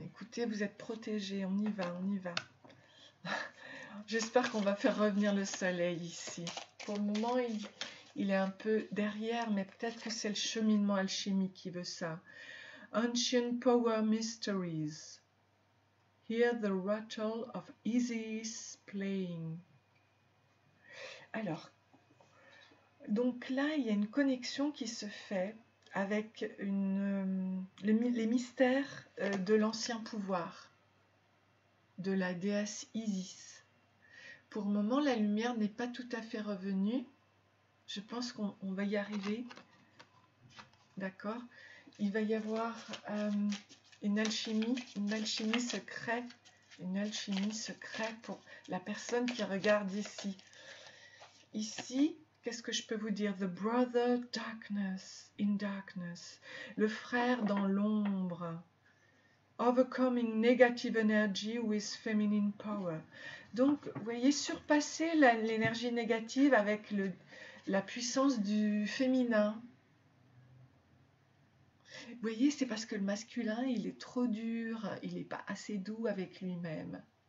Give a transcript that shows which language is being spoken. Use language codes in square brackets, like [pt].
[fr] Écoutez, vous êtes protégé, on y va, on y va. J'espère qu'on va faire revenir le soleil ici. Pour le moment, il est un peu derrière, mais peut-être que c'est le cheminement alchimique qui veut ça. [en] Ancient Power Mysteries. Hear the rattle of Isis playing. [fr] Alors, donc là, il y a une connexion qui se fait avec les mystères de l'ancien pouvoir, de la déesse Isis. Pour le moment, la lumière n'est pas tout à fait revenue. Je pense qu'on va y arriver. D'accord? Il va y avoir une alchimie secrète. Une alchimie secrète pour la personne qui regarde ici. Ici, qu'est-ce que je peux vous dire? [en] The brother darkness in darkness. [fr] Le frère dans l'ombre. [en] Overcoming negative energy with feminine power. [fr] Donc, vous voyez, surpasser l'énergie négative avec la puissance du féminin. Vous voyez, c'est parce que le masculin, il est trop dur, il n'est pas assez doux avec lui-même.